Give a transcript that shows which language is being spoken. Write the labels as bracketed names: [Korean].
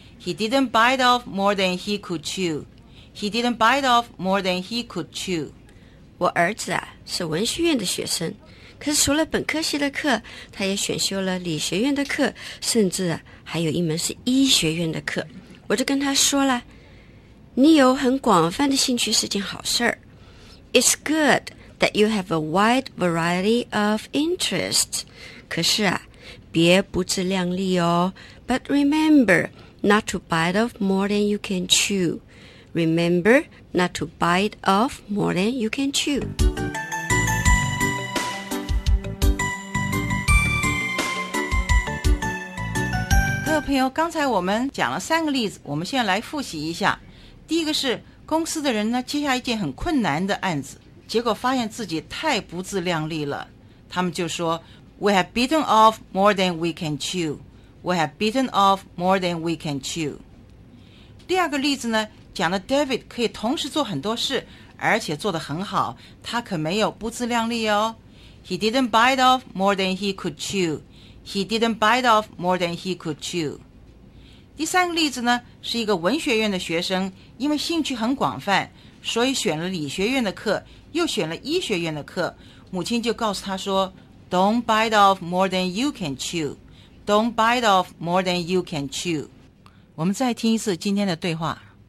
[English] He didn't bite off more than he could chew. He didn't bite off more than he could chew. [Chinese] 我儿子啊，是文学院的学生，可是除了本科系的课，他也选修了理学院的课，甚至啊，还有一门是医学院的课。我就跟他说了，你有很广泛的兴趣是件好事儿。 [English] It's good that you have a wide variety of interests. [Chinese] 可是啊，别不自量力哦。 [English] But remember not to bite off more than you can chew. Remember not to bite off more than you can chew. [Chinese] 各位朋友，刚才我们讲了三个例子，我们现在来复习一下。第一个是公司的人呢接下一件很困难的案子，结果发现自己太不自量力了，他们就说 [English] We have bitten off more than we can chew. We have bitten off more than we can chew. [Chinese] 第二个例子呢讲了 David 可以同时做很多事，而且做得很好，他可没有不自量力哦。 [English] He didn't bite off more than he could chew. He didn't bite off more than he could chew. [Chinese] 第三个例子呢，是一个文学院的学生，因为兴趣很广泛，所以选了理学院的课，又选了医学院的课。母亲就告诉他说 [English] Don't bite off more than you can chew. Don't bite off more than you can chew. [Chinese] 我们再听一次今天的对话。